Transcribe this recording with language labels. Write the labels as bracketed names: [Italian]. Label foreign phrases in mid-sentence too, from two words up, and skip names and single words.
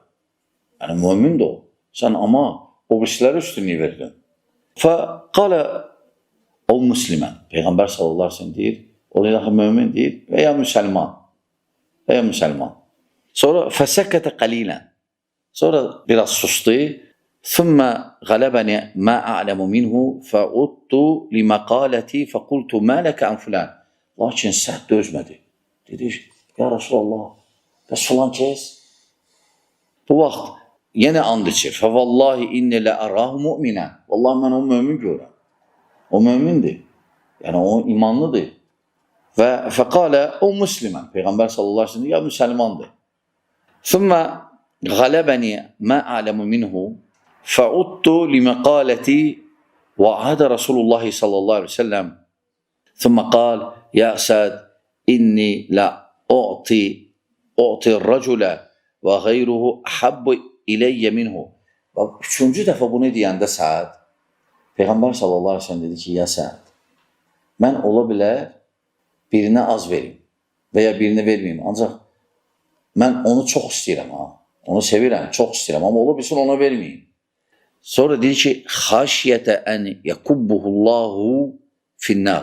[Azerbaijani] Yəni, mömin də o. Sən amma o birisilərə üstünlüyü verdin. [Arabic] فقال أو مسلما. [Azerbaijani] Peyğəmbər [Arabic] صلى الله عليه وسلم [Azerbaijani] deyir, o da mömin deyir və ya müsəlman. Və ya müsəlman. Sonra [Arabic] فسكت قليلا. [Azerbaijani] Sonra biraz sustu. [Arabic] ثم غلبني ما أعلم منه فعدت لمقالتي فقلت ما لك عن فلان. [Azerbaijani] Lakin Sa'd dözmədi. Dedi: [Arabic] "يا رسول الله, [Azerbaijani] bəs falan kəs?" Bu vaxt yenə and içir. [Arabic] "فوالله إني لأراه مؤمنا." [Azerbaijani] Vallahi mən onu mömin görürəm. O mömindir. Yəni o imanlıdır. [Arabic] وفقال أو مسلما. [Azerbaijani] Peyğəmbər [Arabic] صلى الله عليه وسلم [Azerbaijani] ya müsəlmandır. [Arabic] ثم غلبني ما أعلم منه فعدت لمقالتي وعاد رسول الله صلى الله عليه وسلم ثم قال يا سعد إني لا أعطي الرجل وغيره أحب إلي منه. [Azerbaijani] Bak, üçüncü dəfə bunu deyəndə Səad, Peyğəmbər [Arabic] صلى الله عليه وسلم [Azerbaijani] dedi ki, ya Səad, mən ola bilər birinə az verim və ya birini verməyim. Ancaq mən onu çox istəyirəm, onu sevirəm, çox istəyirəm, amma ola bilsin ona verməyim. Sonra deyir ki, [Arabic] خشية أن يكبه الله في النار.